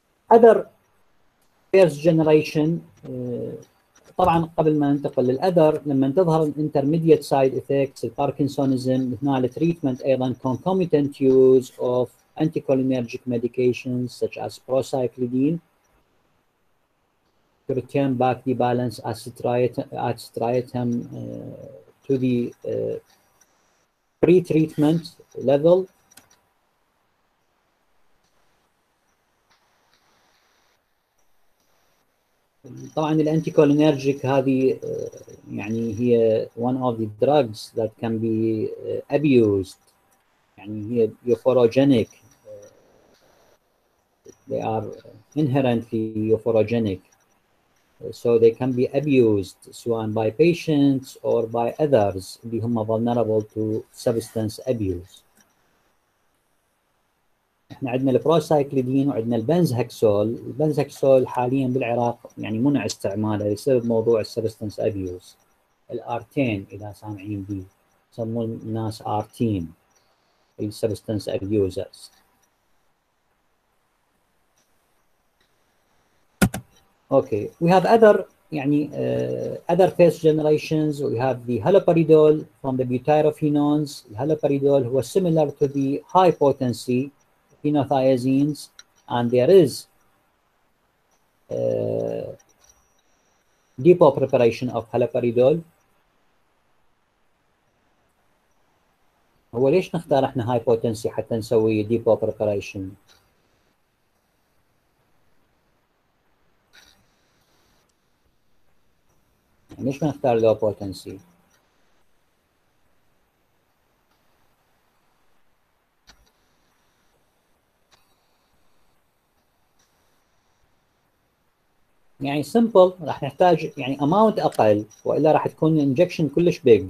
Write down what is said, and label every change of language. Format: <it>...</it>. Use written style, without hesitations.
<en>Other first generation</en> <ar>طبعا قبل ما ننتقل للأذر، لما تظهر الانترميديت سايد افكتس الباركنسونيزم، هنا التريتمنت ايضا</ar> <en>concomitant use of anticholinergic medications such as procyclidine to return back the balance striatum to the pre-treatment level.</en> <ar>طبعا الانتيكولينرجيك هذه يعني هي</ar> <en>one of the drugs that can be abused.</en> <ar>يعني هي euphorogenic.</ar> <en>They are inherently euphorogenic. So they can be abused سواء by patients or by others</en> <ar>اللي هم</ar> <en>vulnerable to substance abuse.</en> <ar>احنا عندنا البروسايكليدين وعندنا البنزهكسول. البنزهكسول حاليا بالعراق يعني منع استعماله بسبب موضوع السبستنس ابيوز. الارتين اذا سامعين به يسمون الناس ارتين السبستنس ابيوزرز.</ar> <en>Okay, we have other يعني other first generations. We have the haloperidol from the butyrophenones. Haloperidol هو similar to the high potency phenothiazines, and there is depot preparation of haloperidol.</en> <ar>هو ليش نختار احنا هاي بوتنسي حتى نسوي</ar> <en>depot preparation؟</en> <ar>يعني ليش ما نختار</ar> <en>low potency؟</en> <ar>يعني simple راح نحتاج يعني amount اقل، والا راح تكون انجكشن كلش big.</ar>